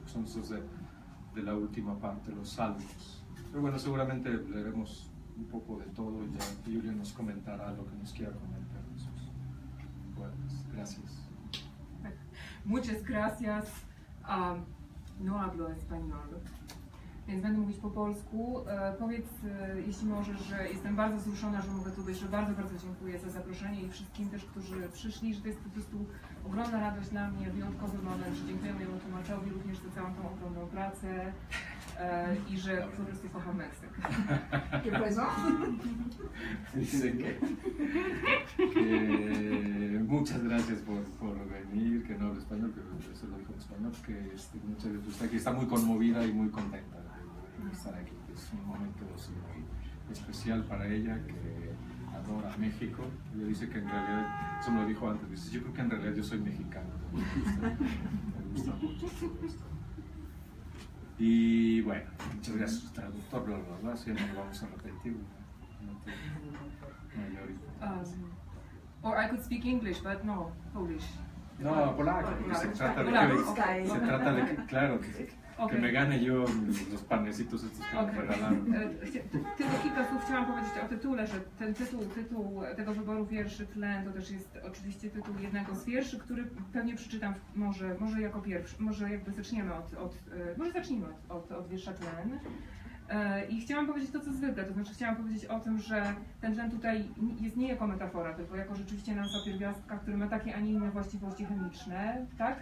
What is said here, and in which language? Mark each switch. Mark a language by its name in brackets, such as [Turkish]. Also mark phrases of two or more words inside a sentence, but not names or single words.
[Spanish] Son esos de la última parte, los salmos. Pero bueno, seguramente leeremos un poco de todo y ya Julia nos comentará lo que nos quiera comentar de sus poemas. Gracias. Muchas gracias. No hablo español, [Polish] więc będę mówić po polsku. Powiedz, jeśli możesz, że jestem bardzo wzruszona, że mogę tu być, że bardzo dziękuję za zaproszenie i wszystkim też, którzy przyszli, że to jest po prostu ogromna radość dla mnie, wyjątkowy moment, że dziękujemy mojemu tłumaczowi również za całą tą ogromną pracę i że po prostu kocham Meksyk. [Spanish] ¿Qué pasó? Dice que muchas gracias por venir, que no hablo español, pero se lo dijo en español, que muchas gracias, que está muy conmovida y muy contenta de estar aquí. Es un momento así muy especial para ella, que adora México. Ella dice que en realidad, eso me lo dijo antes, dice, yo creo que en realidad yo soy mexicano. Me gusta mucho todo esto. Y bueno, muchas gracias, traductor, bla, bla, bla, si no vamos a repetir. [English] Or I could speak English, but no, Polish. [Spanish] No, polaco, porque se trata de que, claro, que me gane yo los panecitos estos que me regalaron. [Polish] Tylko kilka słów chciałam powiedzieć o tytule, że ten tytuł tego wyboru wierszy Tlen to też jest oczywiście tytuł jednego z wierszy, który pewnie przeczytam może jako pierwszy, może jakby zaczniemy może zacznijmy od wiersza Tlen. I chciałam powiedzieć to, co zwykle, to znaczy chciałam powiedzieć o tym, że ten tlen tutaj jest nie jako metafora, tylko jako rzeczywiście nazwa pierwiastka, który ma takie, a nie inne właściwości chemiczne, tak?